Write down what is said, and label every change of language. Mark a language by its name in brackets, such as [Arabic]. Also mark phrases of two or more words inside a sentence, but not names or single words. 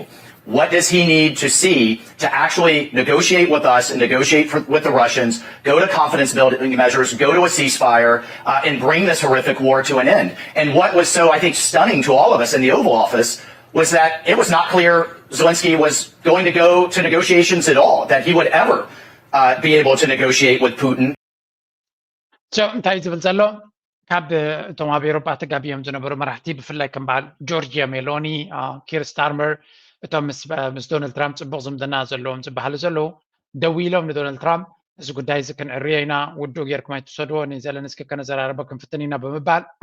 [English] What does he need to see to actually negotiate with us and negotiate with the Russians, go to confidence building measures, go to a ceasefire, and bring this horrific war to an end? And what was so, I think, stunning to all of us in the Oval Office was that it was not clear Zelensky was going to go to negotiations at all, that he would ever be able to negotiate with Putin. So, [Tigrinya] እንታይ ዝብል ዘሎ ካብ እቶም ኣብ ኤውሮጳ ተጋቢዮም ዝነበሩ መራሕቲ ብፍላይ ከም በዓል ጆርጂያ ሜሎኒ ኪር ስታርመር እቶም ምስ ዶናልድ ትራምፕ ፅቡቅ ዝምድና ዘለዎም ዝበሃሉ ዘለዉ ደው ኢሎም ንዶናልድ ትራምፕ እዚ ጉዳይ እዚ ክንዕርዮ ኢና ውድኡ ጌርኩም ኣይትውሰድዎ ንዘለንስኪ ከነዘራርበ ክንፍትን ኢና ብምባል